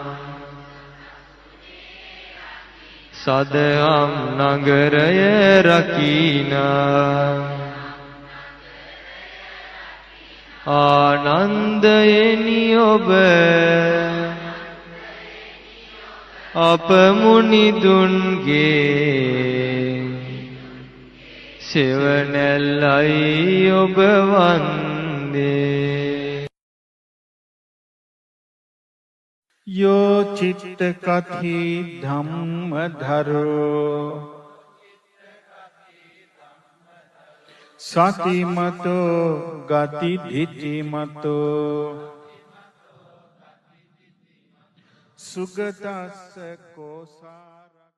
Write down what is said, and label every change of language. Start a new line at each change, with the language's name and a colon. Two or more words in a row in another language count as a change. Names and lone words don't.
Sinhala: සදහම් නගරය රකිනා ආනන්දයෙනි ඔබ අප මුනිදුන්ගේ සෙවණැල්ලයි ඔබ වන්දේ
Pali: यो चित्त कथि धम्म धरो सतिमतो गति धितिमतो सुगतस्स कोसार